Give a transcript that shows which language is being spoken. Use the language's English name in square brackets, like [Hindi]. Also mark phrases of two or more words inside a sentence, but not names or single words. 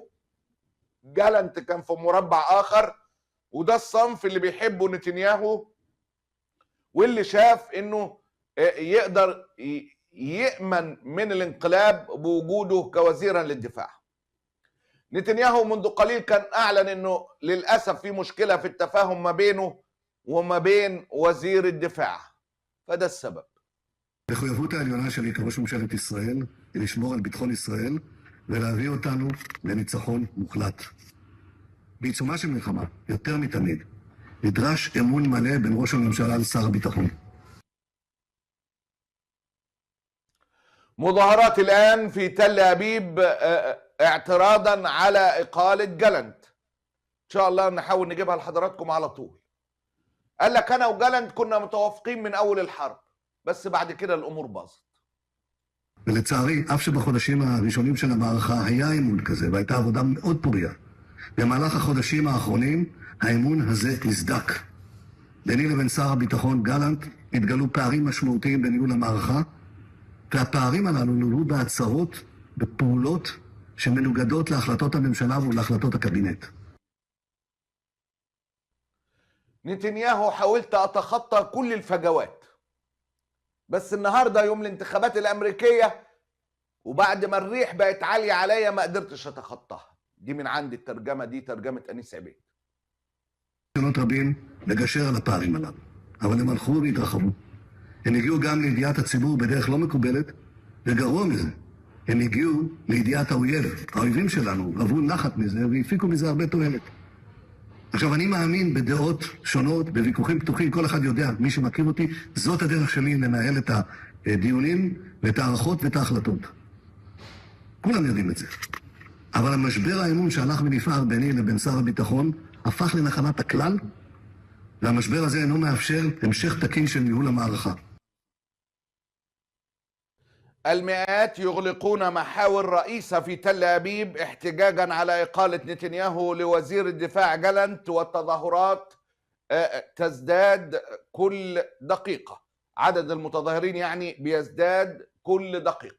[Arabic] جالنت كان في مربع آخر، وده الصنف اللي بيحبه نتنياهو، واللي شاف إنه يقدر يأمن من الانقلاب بوجوده كوزيرا للدفاع. نتنياهو منذ قليل كان أعلن إنه للأسف في مشكلة في التفاهم ما בينه وما بين וزير الدفاع، فده السبب. [Hebrew] המחויבות העליונה שלי כראש ממשלת ישראל היא לשמור על ביטחון ישראל ולהביא אותנו לניצחון מוחלט. בעיצומה של מלחמה, יותר מתמיד, נדרש אמון מלא בין ראש הממשלה לשר הביטחון. [Arabic] مظاهرات الآن في تل أبيب اعتراضا على إقالة جالنت. إن شاء الله نحاول نجيبها لحضراتكم على طول. قال لك أنا وجالنت كنا متوافقين من أول الحرب، بس بعد كده الأمور باظت. [Hebrew] ולצערי, אף שבחודשים הראשונים של המערכה היה אמון כזה, והייתה עבודה מאוד פוריה. במהלך החודשים האחרונים, האמון הזה הזדק. ביני לבין שר הביטחון גלנט התגלו פערים משמעותיים בניהול המערכה, והפערים הללו נולדו בהצהרות, בפעולות שמנוגדות להחלטות הממשלה ולהחלטות הקבינט. [Arabic] نتنياهو حاولت أتخطى كل الفجوات، بس النهارده يوم الانتخابات الأمريكية وبعد ما الريح بقت عالية عليا ما قدرتش أتخطاها. دي من عندي الترجمة، دي ترجمة أنيس عبيد. [Hebrew] ניסיונות רבים לגשר על הפערים הללו, אבל הם הלכו והתרחבו. הם הגיעו גם לידיעת הציבור בדרך לא מקובלת, וגרוע מזה, הם הגיעו לידיעת האויב. האויבים שלנו רבו נחת מזה והפיקו מזה הרבה תועלת. עכשיו, אני מאמין בדעות שונות, בוויכוחים פתוחים, כל אחד יודע, מי שמכיר אותי, זאת הדרך שלי לנהל את הדיונים ואת הערכות ואת ההחלטות. כולם יודעים את זה. אבל המשבר האמון שהלך ונפער ביני לבין שר הביטחון, הפך לנחלת הכלל, והמשבר הזה אינו מאפשר המשך תקין של ניהול המערכה. [Arabic] المئات يغلقون محاور رئيسة في تل أبيب احتجاجا على إقالة نتنياهو لوزير الدفاع جالنت، والتظاهرات تزداد كل دقيقة. عدد المتظاهرين يعني بيزداد كل دقيقة.